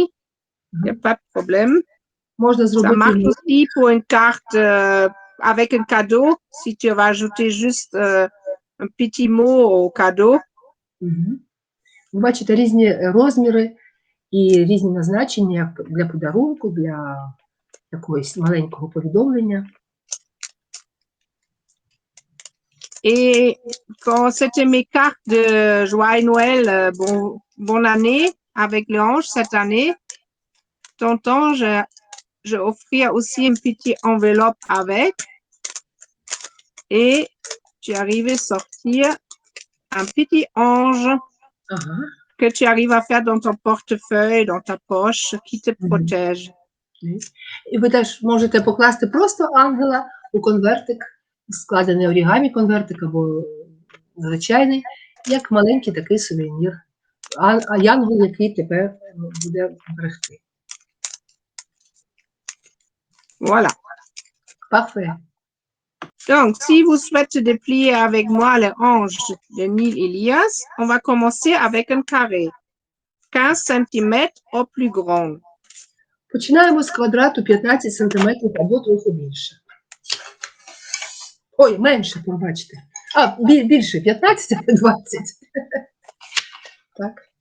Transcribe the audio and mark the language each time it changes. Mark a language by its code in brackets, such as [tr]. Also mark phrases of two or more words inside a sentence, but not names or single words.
[fr] Il n'y a pas de problème. Ça marche aussi pour une carte avec un cadeau, si tu vas ajouter juste un petit mot au cadeau. [uk] Ви бачите різні розміри і різні назначення для подарунку, для якогось маленького повідомлення. [fr] Et quand c'était mes cartes de joie et Noël, bonne année avec les anges cette année, tonton, je offrais aussi une petite enveloppe avec et tu arrives à sortir un petit ange que tu arrives à faire dans ton portefeuille, dans ta poche, qui te protège. [uk] І ви теж можете покласти просто ангела у конвертик, складений орігамі конвертик або звичайний, як маленький такий сувенір. А янгол, який тепер буде берегти. [fr] Voilà. Parfait. Donc, si vous souhaitez déplier avec moi les anges de Nil Elias, on va commencer avec un carré, 15 cm au plus grand. [uk] Починаємо з квадрату 15 см або трохи більше. Ой, менше, побачите. Більше, 15 або 20. Так.